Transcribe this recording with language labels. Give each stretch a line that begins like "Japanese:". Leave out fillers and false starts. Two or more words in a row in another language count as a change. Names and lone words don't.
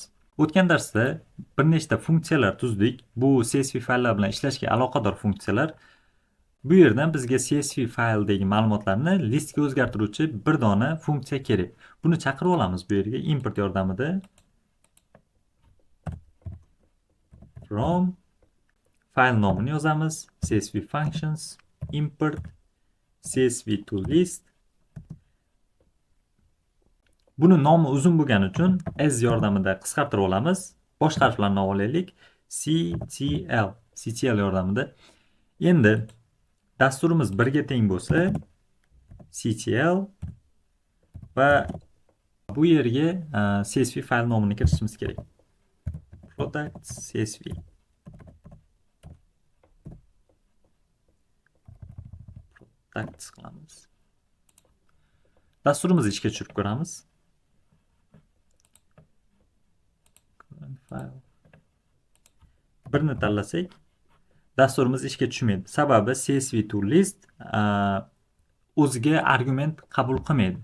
Uzbek: O'tgan darsda bir nechta funksiyalar tuzdik. Bu CSV fayllar bilan ishlashga aloqador funksiyalar. Bu yerdan bizga CSV fayldagi ma'lumotlarni listga o'zgartiruvchi bir dona funksiya kerak. Buni chaqirib olamiz bu yerga import yordamida. From fayl nomini yozamiz.
English: CSV functions import CSV to list.
Uzbek: Buni nomi uzun bo'lgani uchun as yordamida qisqartirib olamiz. Bosh harflarni olaylik. CTL yordamida. Endi dasturimiz 1 ga teng bo'lsa CTL va bu yerga CSV fayl nomini kiritishimiz kerak. Products CSV. Products qilamiz. Dasturimizni ishga tushirib ko'ramiz. Birni tanlasak dasturimiz ishga tushmaydi. Sababi
English: CSV to list
Uzbek: o'ziga argument qabul qilmaydi.